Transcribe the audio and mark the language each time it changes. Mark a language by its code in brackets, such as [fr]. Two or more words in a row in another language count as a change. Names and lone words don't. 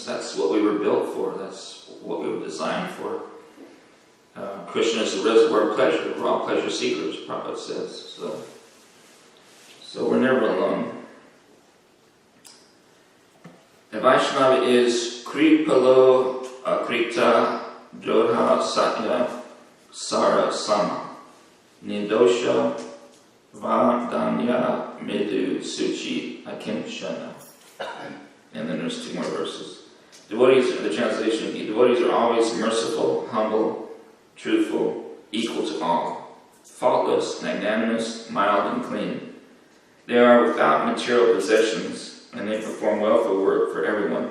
[en] That's what we were built for. That's what we were designed for. Krishna is the reservoir of pleasure. We're all pleasure seekers, Prabhupada says. So we're never alone. The Vaishnava is [sa] कृपालु अकृतद्रोह सत्यसार सम निर्दोष वदान्य मृदु शुचि अकिञ्चन. [en] And then there's 2 more verses. Devotees, the translation, devotees are always merciful, humble, truthful, equal to all, faultless, magnanimous, mild, and clean. They are without material possessions, and they perform welfare work for everyone.